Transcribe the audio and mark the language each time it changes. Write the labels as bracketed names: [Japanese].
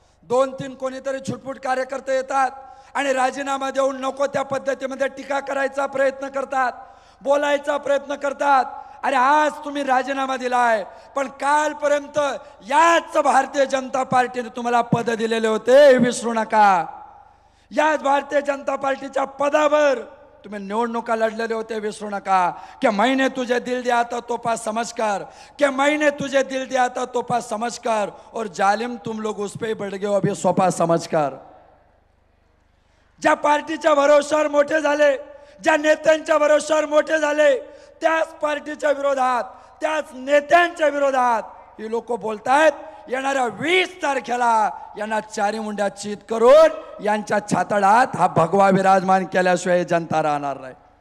[Marathi] 2-3 कोणीतरी छुटपुट कार्यकर्ते येतात आणि राजीनामा देऊन नको त्या पद्धतीमध्ये टीका करायचा प्रयत्न करतात, बोलायचा प्रयत्न करतात। अरे, आज तुम्ही राजीनामा दिलाय, पण कालपर्यंत याच भारतीय जनता पार्टीने तुम्हाला पद दिलेले होते, हे विसरू नका। याच भारतीय जनता पार्टीच्या पदावर तुम्ही निवडणुका लढलेले होते, विसरू नका। [Hindi] कि मैंने तुझे दिल दिया था तोहफा समझकर, कि मैंने तुझे दिल दिया था तोहफा समझकर, और जालिम तुम लोग उस पे बढ़ गए अभी सोपा समझकर। [Marathi] ज्या पार्टीच्या भरोशावर मोठे झाले, ज्या नेत्यांच्या भरोशावर मोठे झाले, त्याच पार्टीच्या विरोधात, त्याच नेत्यांच्या विरोधात ही लोक बोलतायत। येणाऱ्या 20 तारखेला यांना चारी मुंड्या चित करून यांच्या छातडात हा भगवा विराजमान केल्याशिवाय जनता राहणार नाही।